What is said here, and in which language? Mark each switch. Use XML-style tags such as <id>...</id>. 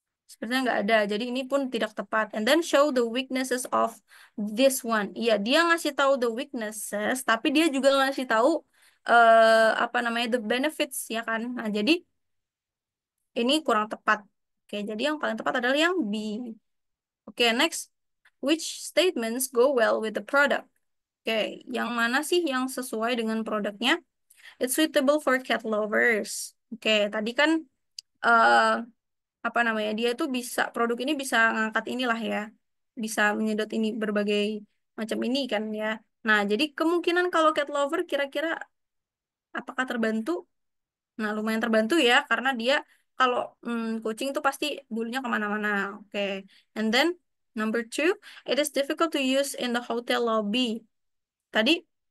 <id>Sepertinya nggak ada, jadi ini pun tidak tepat.</id> <en>And then show the weaknesses of this one.</en> <id>Iya, dia ngasih tahu the weaknesses, tapi dia juga ngasih tahu apa namanya the benefits ya kan. Nah, jadi ini kurang tepat. Oke, jadi yang paling tepat adalah yang B.</id> <en>Oke, next. Which statements go well with the product?</en> <id>Oke, yang mana sih yang sesuai dengan produknya?</id> <en>It's suitable for cat lovers.</en> <id>Oke, tadi kan eh apa namanya dia tuh bisa produk ini bisa ngangkat inilah ya bisa menyedot ini berbagai macam ini kan ya nah jadi kemungkinan kalau cat lover kira-kira apakah terbantu nah lumayan terbantu ya karena dia kalau kucing tuh pasti bulunya kemana-mana oke</id> <en>and then number two it is difficult to use in the hotel lobby</en> <id>tadi</id>